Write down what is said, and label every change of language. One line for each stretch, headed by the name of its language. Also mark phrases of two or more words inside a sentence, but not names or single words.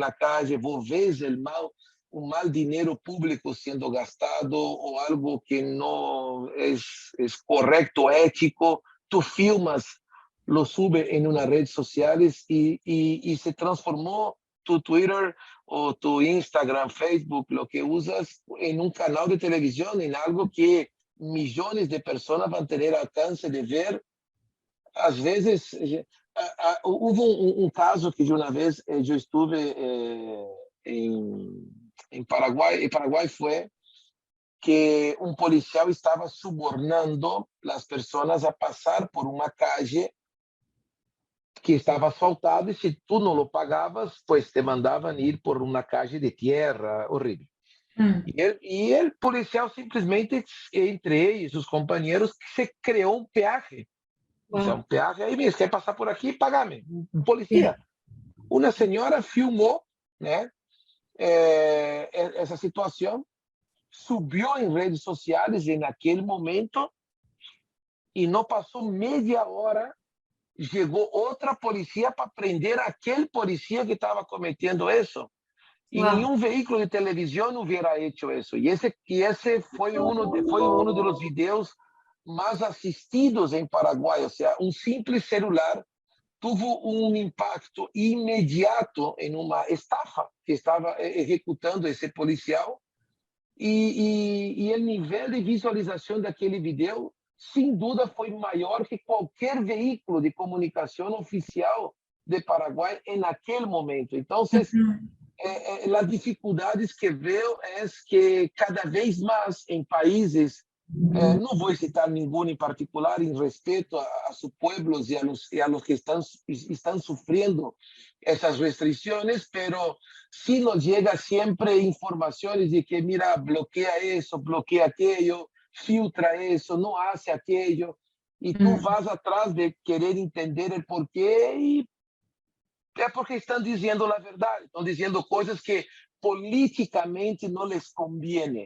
Spanish: la calle, vos ves un mal dinero público siendo gastado o algo que no es correcto, ético, tú filmas, lo sube en unas redes sociales y se transformó tu Twitter o tu Instagram, Facebook, lo que usas en un canal de televisión, en algo que millones de personas van a tener alcance de ver.
Portuguese: Às vezes, houve caso que de uma vez eu estive em Paraguai, e Paraguai foi que um policial estava subornando as pessoas a passar por uma calle que estava asfaltada, e se tu não lo pagavas, pues te mandavam ir por uma
Spanish: calle de tierra
Portuguese: horrível. E o policial simplesmente, entre eles, os companheiros, se criou um peaje.
Spanish: O sea, Wow. un peaje ahí,
Portuguese: me quer passar por aqui,
Spanish: pagame. Un policía. Una señora filmó, ¿eh? Esa situación, subió en redes sociales en aquel momento y no pasó media hora, llegó otra policía para prender a aquel policía que estaba cometiendo eso. Y Wow. ningún vehículo de televisión hubiera hecho eso. Y ese fue uno de los videos más asistidos en Paraguay. O sea, un simple celular tuvo
Portuguese: um impacto imediato em uma estafa que estava executando esse policial, e o nível de visualização daquele vídeo, sem dúvida, foi maior que qualquer veículo de comunicação oficial de Paraguai naquele momento. Então, as dificuldades que vejo é que cada vez mais em países,
Spanish: no voy a citar ninguno en particular en respeto a sus pueblos y a los que están sufriendo esas restricciones, pero sí nos llega siempre informaciones de que, mira, bloquea eso, bloquea aquello, filtra eso, no hace aquello, y tú vas atrás de querer entender el porqué, y es porque están diciendo la verdad, están diciendo cosas que políticamente no les conviene.